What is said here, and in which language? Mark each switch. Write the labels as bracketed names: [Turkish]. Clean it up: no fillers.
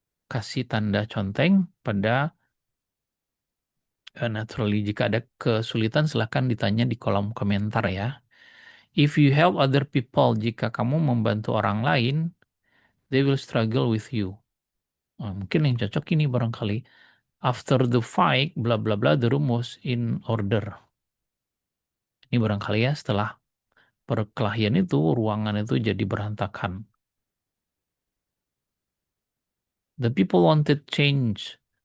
[Indonesian] Kasih tanda conteng pada naturally. Jika ada kesulitan silahkan ditanya di kolom komentar ya. [English] If you help other people, [Indonesian] jika kamu membantu orang lain, [English] they will struggle with you. [Indonesian] Nah, mungkin yang cocok ini barangkali. [English] After the fight, bla bla bla, the room was in order. [Indonesian] Ini barangkali ya setelah perkelahian itu, ruangan itu jadi berantakan. [English] The people wanted change.